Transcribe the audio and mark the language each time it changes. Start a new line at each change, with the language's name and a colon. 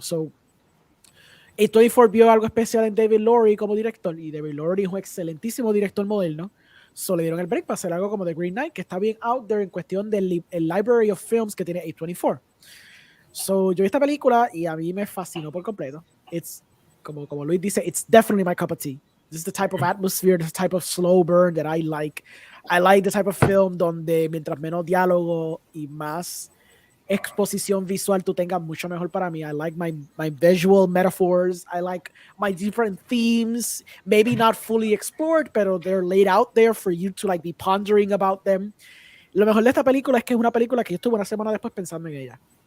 Spanish: So A24 vio algo especial en David Lowery como director, y David Lowery es un excelentísimo director moderno. So le dieron el break para hacer algo como The Green Knight, que está bien
English: out there
Spanish: en cuestión del
English: library of films
Spanish: que tiene A24. So yo vi esta película y a mí me fascinó por completo.
English: It's,
Spanish: como Luis dice,
English: it's definitely my cup of tea. This is the type of atmosphere, the type of slow burn that I like. I like the type of film
Spanish: donde mientras menos diálogo y más exposición visual tú tengas, mucho mejor para mí.
English: I like my visual metaphors. I like my different themes, maybe not fully explored,
Spanish: pero
English: they're laid out there for you to like be pondering about them.
Spanish: Lo mejor de esta película es que es una película que yo estuve una semana después pensando en ella.